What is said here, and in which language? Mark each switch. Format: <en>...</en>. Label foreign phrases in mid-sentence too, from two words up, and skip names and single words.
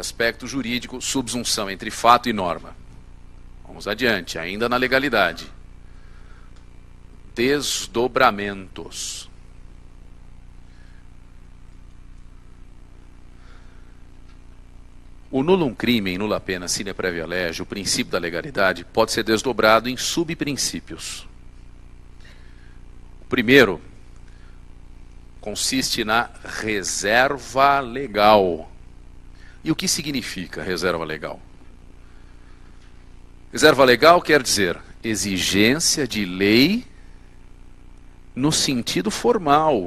<pt>Aspecto jurídico, subsunção entre fato e norma. Vamos adiante, ainda na legalidade. Desdobramentos.</pt> <la>O nullum crimen, nulla pena, sine previa lege,</la> <pt>o princípio da legalidade, pode ser desdobrado em subprincípios. O primeiro consiste na reserva legal. E o que significa reserva legal? Reserva legal quer dizer exigência de lei no sentido formal.</pt>